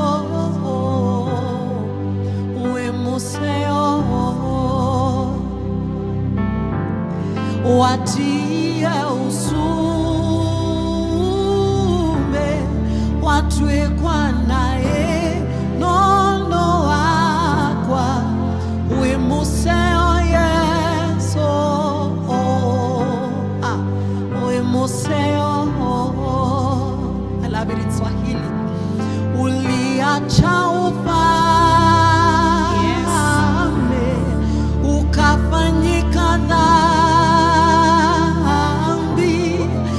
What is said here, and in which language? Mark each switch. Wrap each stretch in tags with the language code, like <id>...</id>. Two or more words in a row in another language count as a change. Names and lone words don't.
<kam>we museo watia usume watwe kwa nae nondo wakwa we museo Yesu we museo.</kam> <en>I love it in Swahili.</en> <sw>Uliacha ufalme ukafanyika dhambi</sw>